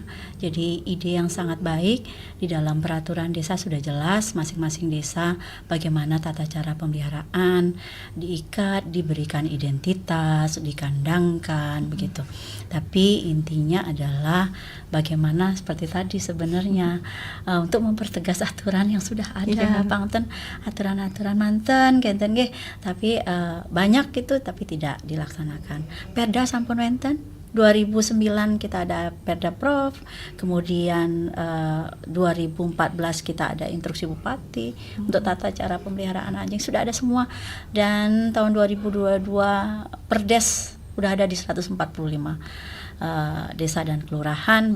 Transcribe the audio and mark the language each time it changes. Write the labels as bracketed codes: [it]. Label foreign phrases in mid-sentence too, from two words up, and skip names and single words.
[id] Jadi ide yang sangat baik, di dalam peraturan desa sudah jelas masing-masing desa bagaimana tata cara pemeliharaan, diikat, diberikan identitas, dikandangkan, begitu. Tapi intinya adalah bagaimana seperti tadi sebenarnya untuk mempertegas aturan yang sudah ada, [ban] panten aturan-aturan manten kenten nggih, [id] tapi banyak itu tapi tidak dilaksanakan. Perda [ban] sampun wenten [id] 2009 kita ada Perda Prof, kemudian 2014 kita ada instruksi bupati untuk tata cara pemeliharaan anjing, sudah ada semua. Dan tahun 2022 Perdes udah ada di 145 desa dan kelurahan.